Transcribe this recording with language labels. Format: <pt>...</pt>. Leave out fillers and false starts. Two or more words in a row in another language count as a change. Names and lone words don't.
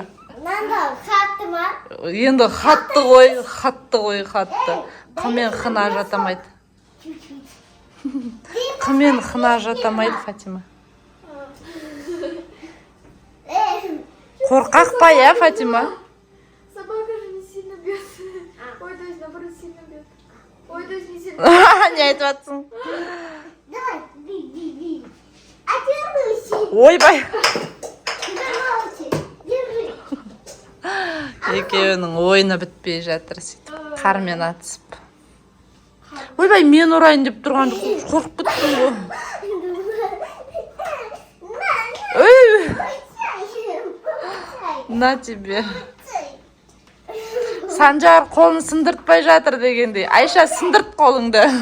<kk>Қатты ма? Енді қатты ғой. Қымен қына жатамайды. Қымен қына жатамайды, Фатима. Қорқақ па, я, Фатима?</kk> <ru>Собака же не сильно бьет. Ой, то есть наоборот сильно бьет. Ой, то есть не сильно.</ru> <kk>Не айтып жатсың.</kk> <ru>Давай, бей. А держи.</ru> <kk>Ойбай.</kk> <ru>Держи.</ru> <kk>Екеуінің ойыны бітпей жатыр, сөйтіп қармен атысып. Ойбай, мен ұрайын деп тұрған қорқып біттім ғой.</kk> <ru>На тебе.</ru> <kk>Санжар қолын сындыртпай жатыр дегендей. Айша, сындырт қолыңды.</kk>